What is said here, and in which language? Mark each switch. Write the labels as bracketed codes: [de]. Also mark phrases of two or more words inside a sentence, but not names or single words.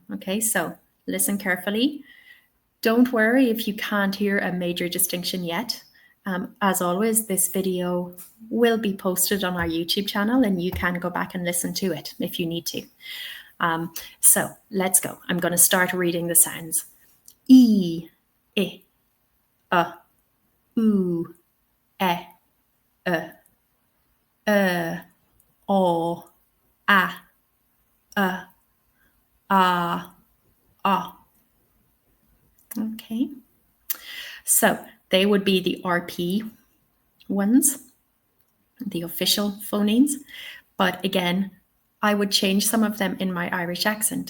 [en] Okay, so listen carefully. Don't worry if you can't hear a major distinction yet. As always, this video will be posted on our YouTube channel and you can go back and listen to it if you need to. So let's go. I'm going to start reading the sounds. E, oo, o, ah. Okay. So they would be the RP ones, the official phonemes. But again, I would change some of them in my Irish accent.